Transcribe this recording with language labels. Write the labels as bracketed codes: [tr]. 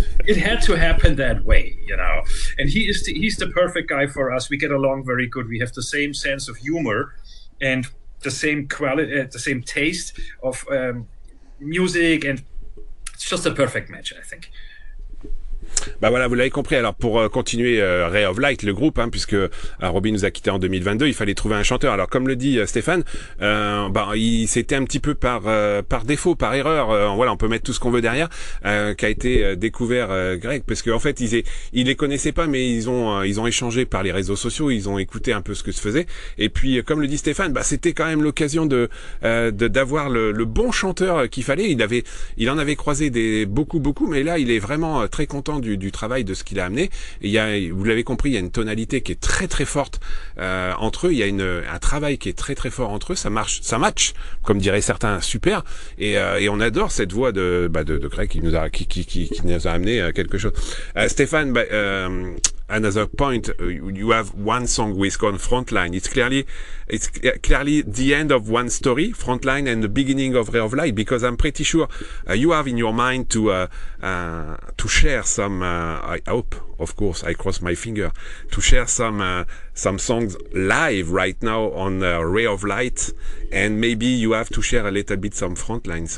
[en] It had to happen that way, you know. And he's the perfect guy for us. We get along very good. We have the same sense of humor and the same quality, the same taste of music, and it's just a perfect match, I think. [fr] Bah voilà, vous l'avez compris. Alors pour continuer Ray of Light, le groupe, hein, puisque Robby nous a quitté en 2022, il fallait trouver un chanteur. Alors comme le dit Stephan, c'était un petit peu par défaut, par erreur. Voilà, on peut mettre tout ce qu'on veut derrière, qu'a été découvert Gregg, parce qu'en fait ils les connaissaient pas, mais ils ont échangé par les réseaux sociaux, ils ont écouté un peu ce que se faisait. Et puis comme le dit Stephan, c'était quand même l'occasion d'avoir le bon chanteur qu'il fallait. Il en avait croisé beaucoup, mais là il est vraiment très content du travail, de ce qu'il a amené. Et vous l'avez compris, il y a une tonalité qui est très très forte entre eux. Il y a un travail qui est très très fort entre eux. Ça match, comme diraient certains, super. Et on adore cette voix de Gregg qui nous a amené quelque chose. [en] Stephan, another point, you have one song with called Frontline. It's clearly the end of one story, Frontline, and the beginning of Ray of Light, because I'm pretty sure you have in your mind to share some. I hope, of course, I cross my finger, to share some songs live right now on Ray of Light, and maybe you have to share a little bit some Frontline.